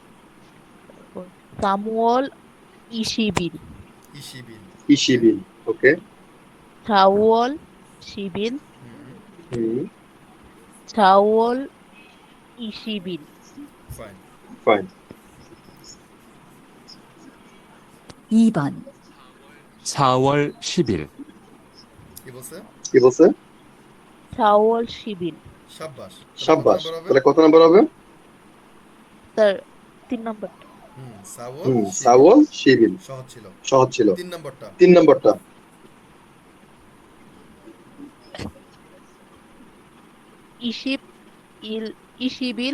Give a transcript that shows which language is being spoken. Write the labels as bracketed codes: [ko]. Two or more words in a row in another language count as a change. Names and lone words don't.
[ko] 삼월 이십일 [bn] ইশিবিল ইশিবিল ওকে। [ko] 사월 십일 হুম, 사월 이십일 [bn] ফাইন ফাইন। [ko] 2번 4월 10일 [bn] কি বলছে কি বলছে? [ko] 사월 십일 [bn] শাবাশ শাবাশ। তাহলে কত নাম্বার হবে? স্যার 3 নম্বর সাওয়াল হুম, [ko] 사월 십일 [bn] সহজ ছিল সহজ ছিল। 3 নম্বরটা 3 নম্বরটা [ko] 이십 일 이십일